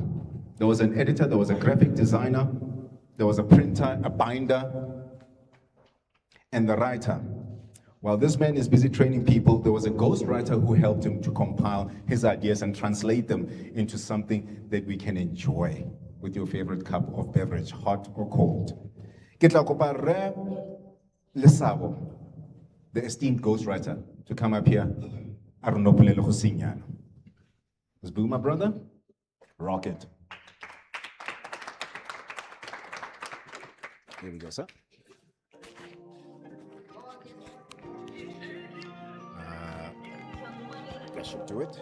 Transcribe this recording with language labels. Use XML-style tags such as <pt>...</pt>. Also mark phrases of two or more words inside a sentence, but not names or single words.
<en>There was an editor, there was a graphic designer, there was a printer, a binder, and the writer. While this man is busy training people, there was a ghostwriter who helped him to compile his ideas and translate them into something that we can enjoy with your favorite cup of beverage, hot or cold.</en> <tn>Ke tla kopa Rre Lesabo,</tn> <en>the esteemed ghostwriter, to come up here. Let's boo, my brother. Rock it. Here we go, sir. That should do it.</en>